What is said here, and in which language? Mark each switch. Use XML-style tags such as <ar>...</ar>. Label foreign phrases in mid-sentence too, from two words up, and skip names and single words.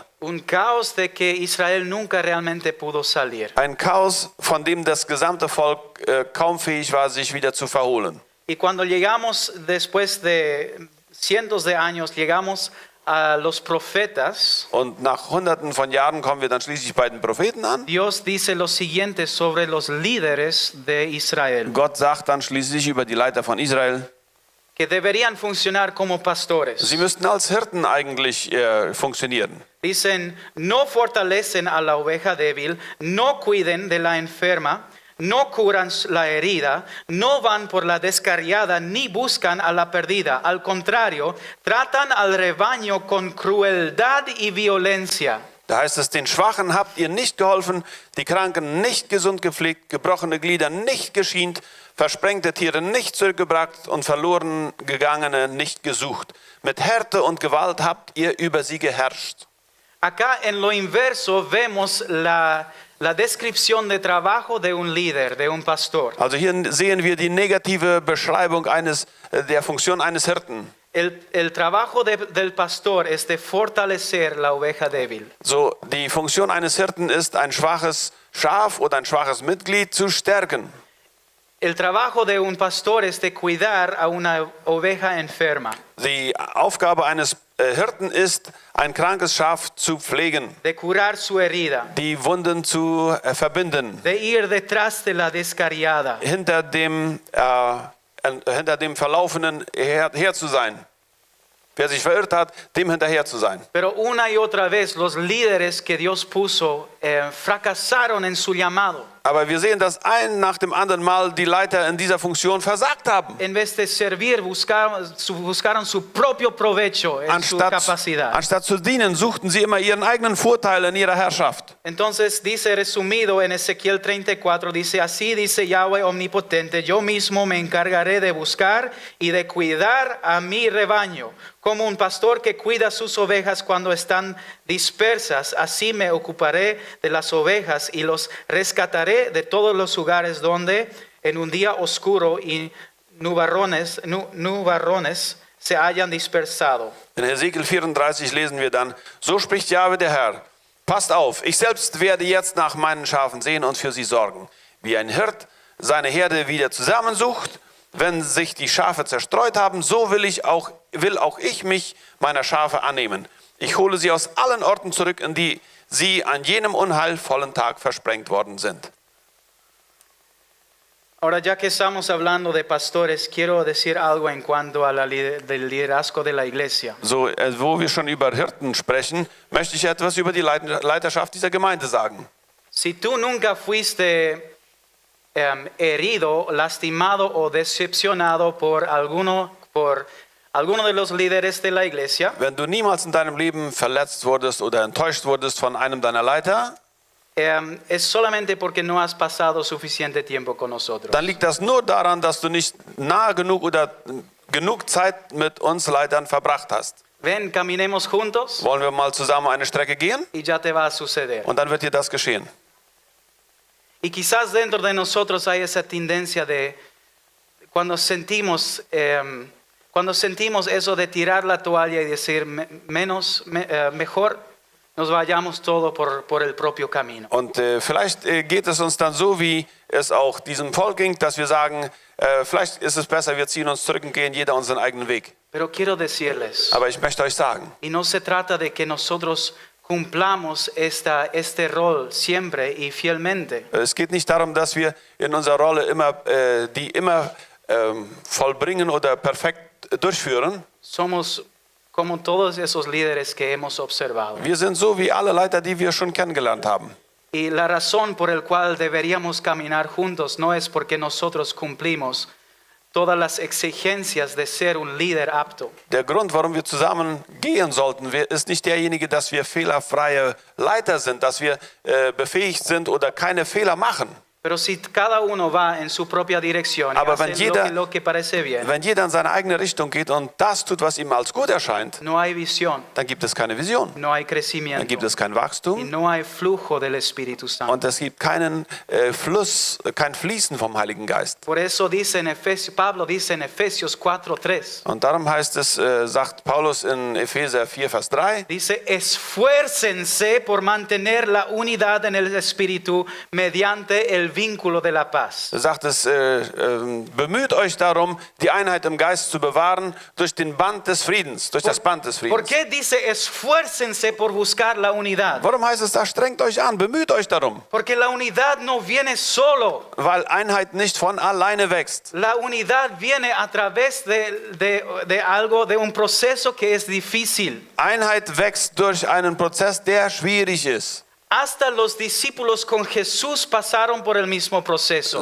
<es>Un caos de que Israel nunca realmente pudo salir.</es> <de>Ein Chaos, von dem das gesamte Volk kaum fähig war, sich wieder zu verholen.</de> <es>Y cuando llegamos después de cientos de años, llegamos a los profetas,</es> <de>Und nach Hunderten von Jahren kommen wir dann schließlich bei den Propheten an.</de> <es>Dios dice lo siguiente sobre los líderes de Israel,</es> <de>Gott sagt dann schließlich über die Leiter von Israel,</de> <es>que deberían funcionar como pastores.</es> <de>sie müssten als Hirten eigentlich funktionieren.</de> <es>Dicen, no fortalecen a la oveja débil, no cuiden de la enferma, no curan la herida, no van por la descarriada, ni buscan a la perdida. Al contrario, tratan al rebaño con crueldad y violencia.</es> <de>Da heißt es, den Schwachen habt ihr nicht geholfen, die Kranken nicht gesund gepflegt, gebrochene Glieder nicht geschient, versprengte Tiere nicht zurückgebracht und verloren gegangene nicht gesucht. Mit Härte und Gewalt habt ihr über sie geherrscht.</de> <es>Acá en lo inverso vemos la descripción de trabajo de un líder, de un pastor.</es> <de>Also hier sehen wir die negative Beschreibung der Funktion eines Hirten.</de> <es>El trabajo del pastor es de fortalecer la oveja débil.</es> <de>So, die Funktion eines Hirten ist, ein schwaches Schaf oder ein schwaches Mitglied zu stärken.</de> <es>El trabajo de un pastor es de cuidar a una oveja enferma,</es> <de>Die Aufgabe eines Hirten ist, ein krankes Schaf zu pflegen,</de> <es>de curar su herida,</es> <de>die Wunden zu verbinden,</de> <es>de ir detrás de la descarriada.</es> <de>hinter dem Verlaufenen her zu sein. Wer sich verirrt hat, dem hinterher zu sein.</de> <es>Pero una y otra vez los líderes que Dios puso fracasaron en su llamado.</es> <de>Aber wir sehen, dass ein nach dem anderen Mal die Leiter in dieser Funktion versagt haben.</de> <es>En vez de servir, buscaron su propio provecho en su capacidad.</es> <de>Anstatt zu dienen, suchten sie immer ihren eigenen Vorteil in ihrer Herrschaft.</de> <es>Entonces dice resumido en Ezequiel 34, dice, así dice Yahweh omnipotente, yo mismo me encargaré de buscar y de cuidar a mi rebaño. Como un pastor que cuida sus ovejas cuando están dispersas, así me ocuparé de las ovejas y los rescataré de todos los lugares donde en un día oscuro y nubarrones se hayan dispersado.</es> <de>In Hesekiel 34 lesen wir dann, so spricht Jahwe der Herr, passt auf, ich selbst werde jetzt nach meinen Schafen sehen und für sie sorgen. Wie ein Hirt seine Herde wieder zusammensucht, wenn sich die Schafe zerstreut haben, so will auch ich mich meiner Schafe annehmen. Ich hole sie aus allen Orten zurück, in die sie an jenem unheilvollen Tag versprengt worden sind.</de> <es>Ahora, ya que estamos hablando de pastores, quiero decir algo en cuanto a del liderazgo de la iglesia.</es> <de>So, wo wir schon über Hirten sprechen, möchte ich etwas über die Leiterschaft dieser Gemeinde sagen.</de> <es>Si tú nunca fuiste herido, lastimado o decepcionado por alguno de los líderes de la iglesia,</es> <de>Wenn du niemals in deinem Leben verletzt wurdest oder enttäuscht wurdest von einem deiner Leiter,</de> <es>es solamente porque no has pasado suficiente tiempo con nosotros.</es> <de>dann liegt das nur daran, dass du nicht nah genug oder genug Zeit mit uns Leitern verbracht hast.</de> <es>Ven, caminemos juntos</es> <de>Wollen wir mal zusammen eine Strecke gehen?</de> <es>y ya te va a suceder.</es> <de>Und dann wird dir das geschehen.</de> <es>Y quizás dentro de nosotros hay esa tendencia de cuando sentimos eso de tirar la toalla y decir mejor nos vayamos todo por el propio camino.</es> <de>Und vielleicht geht es uns dann so, wie es auch diesem Volk ging, dass wir sagen, vielleicht ist es besser, wir ziehen uns zurück und gehen jeder unseren eigenen Weg.</de> <es>Pero quiero decirles,</es> <de>Aber ich möchte euch sagen,</de> <es>y no se trata de que nosotros cumplamos este rol siempre y fielmente.</es> <de>es geht nicht darum, dass wir in unserer Rolle immer vollbringen oder perfekt durchführen.</de> <es>Somos como todos esos líderes que hemos observado.</es> <de>Wir sind so wie alle Leiter, die wir schon kennengelernt haben.</de> <es>Y la razón por la cual deberíamos caminar juntos no es porque nosotros cumplimos todas las exigencias de ser un líder apto.</es> <de>Der Grund, warum wir zusammen gehen sollten, ist nicht derjenige, dass wir fehlerfreie Leiter sind, dass wir befähigt sind oder keine Fehler machen.</de> <es>Pero si cada uno va en su propia dirección y</es> <de>Aber</de> <es>hace</es> <de>wenn jeder-</de> <es>lo que parece bien,</es> <de>Wenn jeder in seine eigene Richtung geht und das tut, was ihm als gut erscheint,</de> <es>no hay visión,</es> <de>dann gibt es keine Vision,</de> <es>no hay</es> <de>dann</de> <es>crecimiento</es> <de>gibt es kein</de> <es>y</es> <de>Wachstum</de> <es>no hay flujo del Espíritu Santo.</es> <de>und es gibt keinen Fluss, kein Fließen vom Heiligen Geist.</de> <es>Por eso dice en Pablo dice en Efesios 4:3,</es> <de>Und darum heißt es, sagt Paulus in Epheser 4, Vers 3,</de> <es>dice, esfuércense por mantener la unidad en el Espíritu mediante el vínculo de la paz.</es> <de>sagt es, bemüht euch darum, die Einheit im Geist zu bewahren durch den Band des Friedens, durch das Band des</de> <es>¿Por</es> <de>Friedens.</de> <es>qué dice esfuércense por buscar la unidad?</es> <de>Warum heißt es da, strengt euch an, bemüht euch darum?</de> <es>Porque la unidad no viene solo.</es> <de>Weil Einheit nicht von alleine wächst.</de> <es>La unidad viene a través de algo, de un proceso que es difícil.</es> <de>Einheit wächst durch einen Prozess, der schwierig ist.</de> <es>Hasta los discípulos con Jesús pasaron por el mismo proceso.</es>